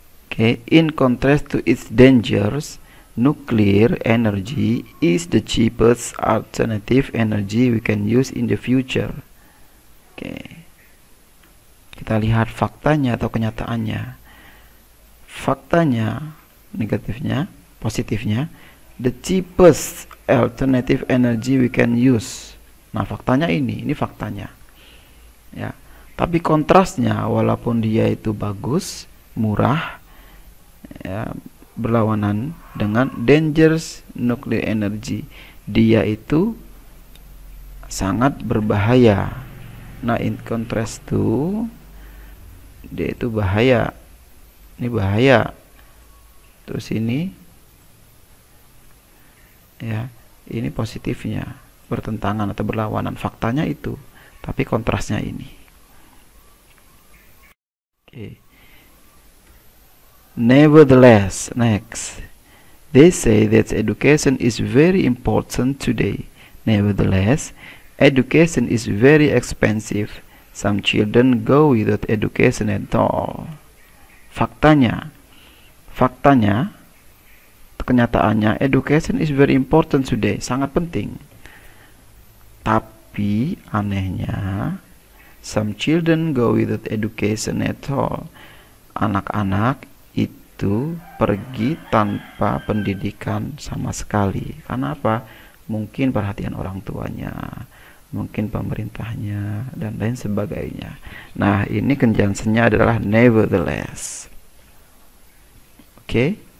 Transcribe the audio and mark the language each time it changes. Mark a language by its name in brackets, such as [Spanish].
[English] Okay, in contrast to its dangers, nuclear energy is the cheapest alternative energy we can use in the future. Okay. [Indonesian] Kita lihat faktanya atau kenyataannya. Faktanya, negatifnya, positifnya, [English] the cheapest alternative energy we can use. [Indonesian] Nah, faktanya ini faktanya. Ya. Tapi kontrasnya, walaupun dia itu bagus, murah, ya, berlawanan dengan [English] dangerous nuclear energy, [Indonesian] dia itu sangat berbahaya. Nah, in contrast to, dia itu bahaya, ini bahaya. Terus ini, ya, ini positifnya, bertentangan atau berlawanan. Faktanya itu, tapi kontrasnya ini. [English] Okay. Nevertheless, next, they say that education is very important today. Nevertheless, education is very expensive. Some children go without education at all. [Indonesian] Faktanya, kenyataannya, [English] education is very important today, [Indonesian] sangat penting. Tapi anehnya, [English] some children go without education at all. [Indonesian] Anak-anak itu pergi tanpa pendidikan sama sekali. Karena apa? Mungkin perhatian orang tuanya, mungkin pemerintahnya, dan lain sebagainya. Nah, ini conjunction-nya adalah nevertheless. Oke?